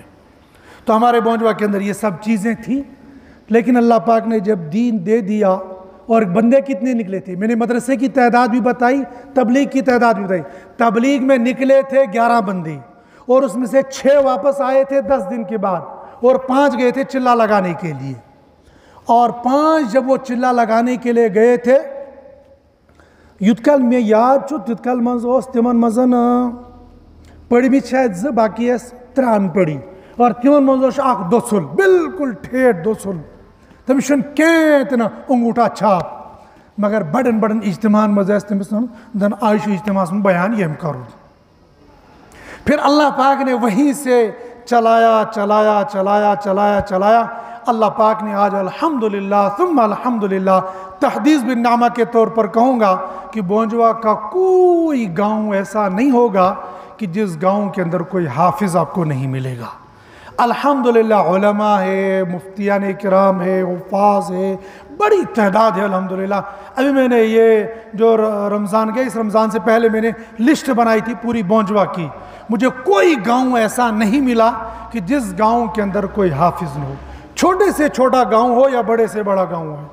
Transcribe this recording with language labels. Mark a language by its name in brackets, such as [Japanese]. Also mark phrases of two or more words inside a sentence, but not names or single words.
[Urdu] تو ہمارے بونجوا کے اندر یہ سب چیزیں تھیں, لیکن اللہ پاک نے جب دین دے دیا, اور بندے کتنے نکلے تھے, میں نے مدرسے کی تعداد بھی بتائی, تبلیغ کی تعداد بھی بتائی. تبلیغ میں نکلے تھے 11 بندے, اور اس میں سے 6 واپس آئے تھے 10 دن کے بعد, اور 5 گئے تھے چلا لگانے کے لیے. اور 5 جب وہ چلا لگانے کے لیے گئے تھے, [Kashmiri] یُتھ کال میں یاد چھُ تیُتھ کال منٛز اوس تِمن منٛز پٔرمٕتۍ شاید 2 باقی ٲسۍ 3 پٔرِتھ, اور تِمن منٛز اوس اکھ دۄژُل, بالکل ٹھیٹھ دۄژُل, تٔمِس چھُنہٕ کینٛہہ تہِ نہٕ [Urdu] انگوٗٹھا چھاپ, [Kashmiri] مگر بڑٮ۪ن بڑٮ۪ن اجتماعن منٛز ٲسۍ تٔمِس وَنان آز چھُ اجتماعس منٛز بیان ییٚمۍ کَرُن. [Urdu] پھر اللہ پاک نے وہیں سے چلایا چلایا چلایا چلایا چلایا. اللہ پاک نے آج الحمدللہ ثم الحمدللہ تحدیث بالنعمہ کے طور پر کہوں گا کہ بونجوا کا کوئی گاؤں ایسا نہیں ہوگا کہ جس گاؤں کے اندر کوئی حافظ آپ کو نہیں ملے گا. الحمدللہ علماء ہیں، مفتیان کرام ہیں، حفاظ ہیں، بڑی تعداد ہے الحمدللہ. ابھی میں نے یہ جو رمضان کے، اس رمضان سے پہلے میں نے لسٹ بنائی تھی پوری بونجوا کی. مجھے کوئی گاؤں ایسا نہیں ملا کہ جس گاؤں کے اندر کوئی حافظ نہ ہو، چھوٹے سے چھوٹا گاؤں ہو یا بڑے سے بڑا گاؤں ہو.